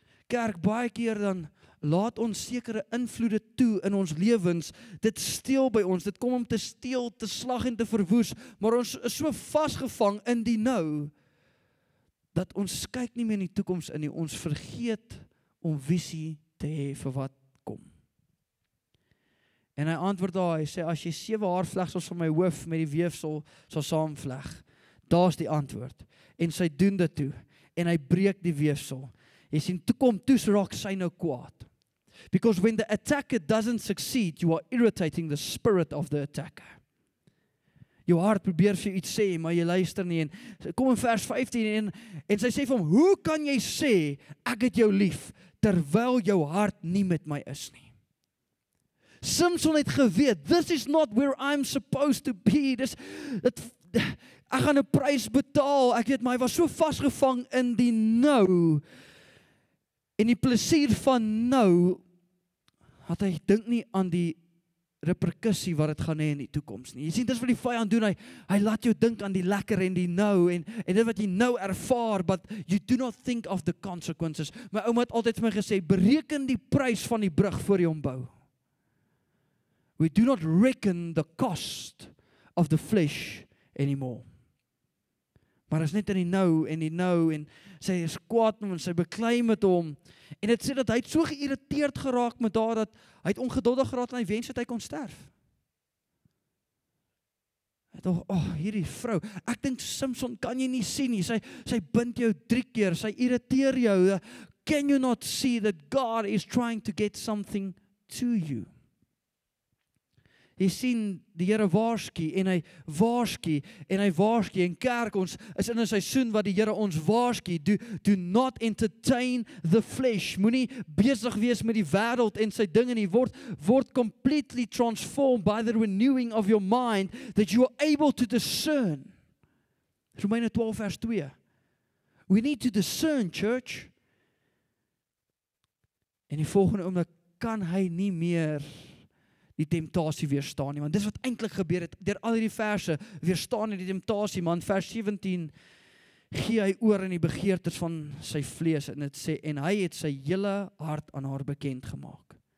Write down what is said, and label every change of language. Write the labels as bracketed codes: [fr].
[af] Kerk, baie keer dan laat ons sekere invloede toe in ons lewens, dit steel by ons, dit kom om te steel, te slag en te verwoes, maar ons is so vasgevang in die nou, dat ons kyk nie meer in die toekoms in nie, ons vergeet om visie te hê vir wat kom. En hy antwoord daar, hy sê, as jy 7 haarvlegsels van my hoof met die weefsel sal saamvleg, daar's die antwoord. En sy doen dit toe, en hy breek die weefsel. Jy sien, toe raak sy nou kwaad. [en] Because when the attacker doesn't succeed, you are irritating the spirit of the attacker. [af] Jou hart probeer vir iets sê, maar jy luister nie, en kom in vers 15, en sy sê vir hom, hoe kan jy sê, ek het jou lief, terwyl jou hart nie met my is nie? Samson het geweet, [en] this is not where I'm supposed to be, [af] ek gaan 'n prys betaal, ek weet, maar hy was so vasgevang in die nou, en die plesier van nou, dat hy dink nie aan die reperkussie wat dit gaan hê in die toekoms nie. Jy sien, dis wat die vyand doen, hy laat jou dink aan die lekker en die nou, en dit wat jy nou ervaar, [en] but you do not think of the consequences. [af] My ouma het altyd vir my gesê, bereken die prys van die brug voor jy hom bou. [en] We do not reckon the cost of the flesh anymore. [af] Maar is net in die nou, en sy is kwaad met hom, en sy beklei met hom, en dit sê dat hy het so geïrriteerd geraak met haar, dat hy het ongeduldig geraak, en hy wens dat hy kon sterf. Hy dink, hierdie vrou, ek dink Samson kan jy nie sien nie, sy bind jou 3 keer, sy irriteer jou, [en] can you not see that God is trying to get something to you? [af] Jy sien, die Here waarsku, en hy waarsku, en kerk, ons is in 'n seisoen wat die Here ons waarsku, [en] do not entertain the flesh, [af] moenie besig wees met die wêreld en sy dinge nie, word [en] completely transformed by the renewing of your mind, that you are able to discern. [af] Romeine 12 vers 2. [en] We need to discern, church. [af] En die volgende oomblik kan hy nie meer die temptasie weerstaan nie, want dis wat eintlik gebeur het, deur al hierdie verse, weerstaan hy die temptasie, maar in vers 17, gee hy oor in die begeertes van sy vlees, en dit sê, en hy het sy hele hart aan haar bekend gemaak.